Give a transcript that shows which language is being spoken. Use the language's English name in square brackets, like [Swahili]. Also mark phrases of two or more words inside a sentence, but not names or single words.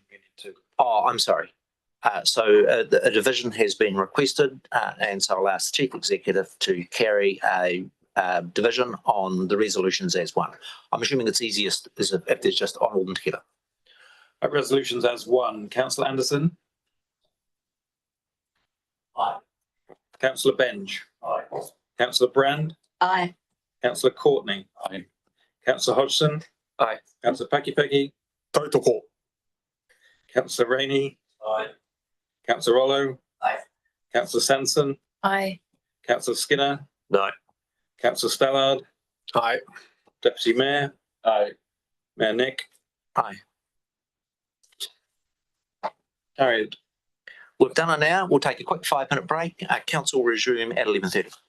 [English] Oh, I'm sorry. So a division has been requested, and so I'll ask the Chief Executive to carry a division on the resolutions as one. I'm assuming it's easiest is if there's just on all them together. Resolutions as one. Councillor Anderson. Aye. Councillor Benj. Aye. Councillor Brand. Aye. Councillor Courtney. Aye. Councillor Hodgson. Aye. Councillor Pakipaki. Tautoko. Councillor Rainey. Aye. Councillor Rollo. Aye. Councillor Sanson. Aye. Councillor Skinner. No. Councillor Stallard. Aye. Deputy Mayor. Aye. Mayor Nick. Aye. Carried. We've done it now. We'll take a quick 5-minute break. Council resume at 11:30.